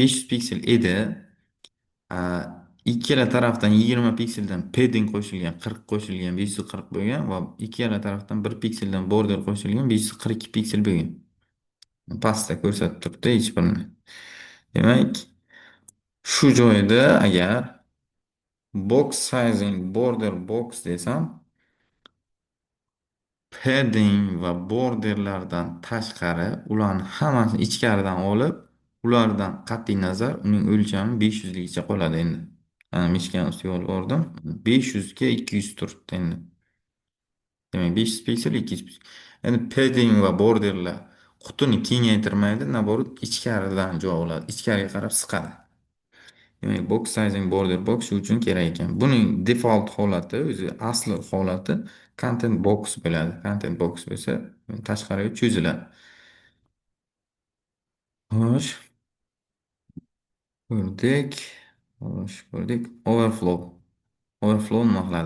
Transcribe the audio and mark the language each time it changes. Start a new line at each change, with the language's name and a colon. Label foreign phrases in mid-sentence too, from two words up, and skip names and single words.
Uzbek: Demak 500 piksel edi. ikkala tarafdan 20 pikseldan padding qo'shilgan, 40 qo'shilgan, 540 bo'lgan va ikkala tarafdan 1 pikseldan border qo'shilgan, 542 piksel bo'lgan. Pastda ko'rsatib turibdi hech birini. Demak, shu joyda agar
English: box sizing border box
Uzbek: desam, padding va borderlardan tashqari ularni hammasini ichkaridan olib, ulardan qat'iy nazar uning o'lchami 500 ligicha qoladi endi. Ana mishkan ustiga olib bordim. 500 ga 200 turibdi endi. Demak 500 piksel 200 piksel. Endi padding va borderlar qutini kengaytirmaydi, naborot ichkaridan joy oladi, ichkariga qarab siqadi. Demak,
English: box sizing border box shu uchun kerak ekan.
Uzbek: Buning default holati, o'zi asli holati
English: content box
Uzbek: bo'ladi.
English: Content box
Uzbek: bo'lsa, tashqariga cho'ziladi. Xo'sh, ko'rdik. Xo'sh, ko'rdik. Overflow. Overflow nima qiladi?